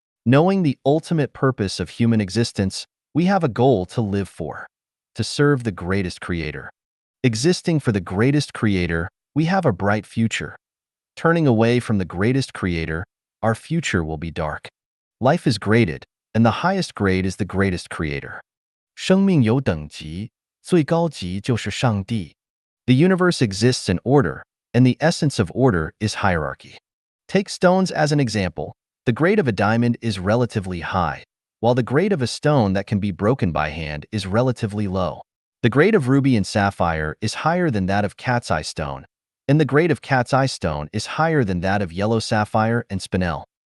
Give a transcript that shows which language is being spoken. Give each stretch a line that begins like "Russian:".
English: Knowing the ultimate purpose of human existence, we have a goal to live for: to serve the greatest creator. Existing for the greatest creator, we have a bright future. Turning away from the greatest creator, our future will be dark. Life is graded, and the highest grade is the greatest creator.
Chinese: 生命有等级，最高级就是上帝。
English: The universe exists in order, and the essence of order is hierarchy. Take stones as an example. The grade of a diamond is relatively high, while the grade of a stone that can be broken by hand is relatively low. The grade of ruby and sapphire is higher than that of cat's eye stone, and the grade of cat's eye stone is higher than that of yellow sapphire and spinel.